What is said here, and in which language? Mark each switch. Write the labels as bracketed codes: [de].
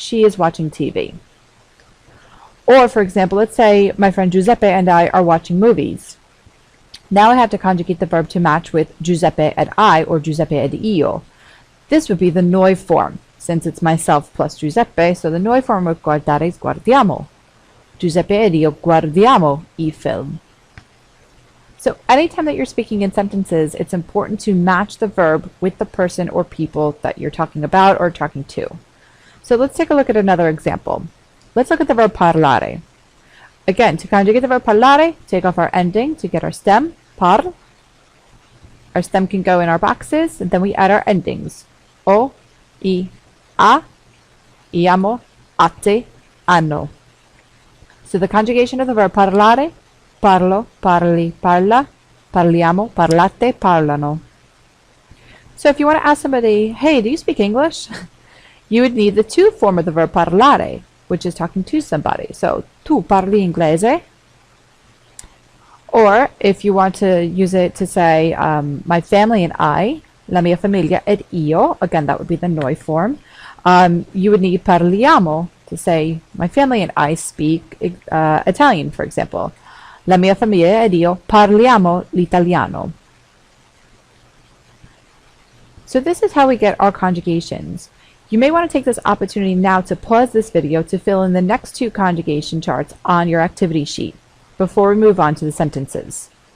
[en] She is watching TV. Or for example, let's say my friend Giuseppe and I are watching movies. Now I have to conjugate the verb to match with Giuseppe ed I or [it] Giuseppe ed io. [en] This would be the noi form, since it's myself plus Giuseppe, so the noi form of guardare is guardiamo. [it] Giuseppe ed io guardiamo I film. [en] So anytime that you're speaking in sentences, it's important to match the verb with the person or people that you're talking about or talking to. So let's take a look at another example. Let's look at the verb parlare. Again, to conjugate the verb parlare, take off our ending to get our stem, par. Our stem can go in our boxes, and then we add our endings. [it] O, I, a, iamo, ate, hanno. [en] So the conjugation of the verb parlare: [it] parlo, parli, parla, parliamo, parlate, parlano. [en] So if you want to ask somebody, hey, do you speak English? You would need the to form of the verb parlare, which is talking to somebody. So, [it] tu parli inglese? [en] Or if you want to use it to say, my family and I, [it] la mia famiglia ed io, [en] again, that would be the noi form. You would need parliamo to say, my family and I speak Italian, for example. [it] La mia famiglia ed io parliamo l'italiano. [en] So this is how we get our conjugations. You may want to take this opportunity now to pause this video to fill in the next two conjugation charts on your activity sheet before we move on to the sentences.